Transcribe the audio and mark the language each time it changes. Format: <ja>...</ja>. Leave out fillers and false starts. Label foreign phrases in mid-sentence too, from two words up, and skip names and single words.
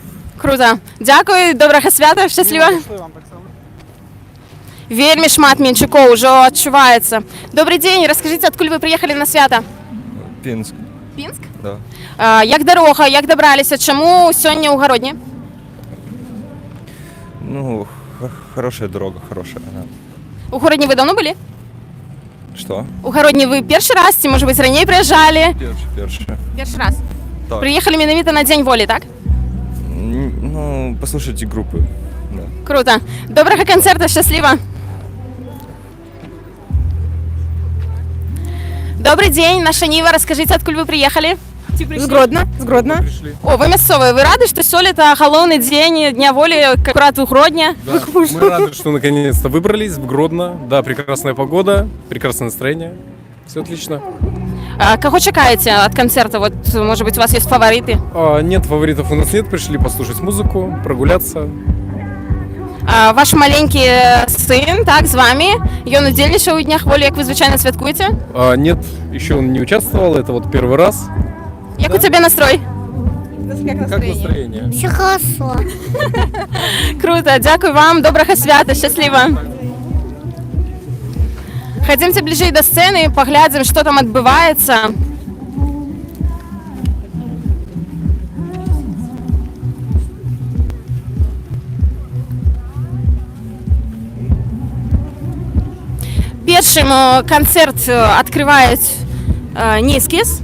<ru>Круто.</ru> <be>Дзякую, добрага свята, шчасліва. Вельмі шмат менчукоў ужо адчуваецца. Добрый дзень, раскажыце, адкуль вы прыехалі на свята? Пінск. Пінск? Да. Як дарога, як дабраліся, чаму сёння ў Гародні?</be> <ru>Хорошая дорога, хорошая.</ru> <be>У Гародні вы давно былі?</be> <ru>Что?</ru> <be>У Гародні вы першы раз, ці, можа быць, раней прыязджалі? Першы раз. Так. Прыехалі менавіта на Дзень волі, так?</be> <ru>Послушайте группы. Да. Круто.</ru> <be>Добрага канцэрта, шчасліва.</be> <ru>Добрый дзень,</ru> <be>наша Ніва, раскажыце, адкуль вы прыехалі? З Гродна. О, вы мясцовыя, вы рады, што сёлета галоўны дзень Дня волі акурат у Гродні?</be> <ru>Да, мы рады, что наконец-то выбрались в Гродно. Да, прекрасная погода, прекрасное настроение. Все отлично.</ru> <be>Кого чакаеце ад канцэрта?</be> <ru>Вот, может быть, у вас есть фаварыты? Нет, фаворитов у нас нет. Пришли послушать музыку, прогуляться.</ru> <be>Ваш маленькі сын, так, з вами. Ён удзельнічаў у Днях волі, як вы звычайна святкуеце?</be> <ru>Нет, еще он не участвовал. Это вот первый раз.</ru> <be>Як у тебе настрой?</be> <ru>Как настроение? Все хорошо. Круто,</ru> <be>дзякуй вам, добрага свята, шчасліва. Хадзімце бліжэй да сцэны, паглядзім, што там адбываецца. Першым канцэрт адкрываюць Нейскіс.</be>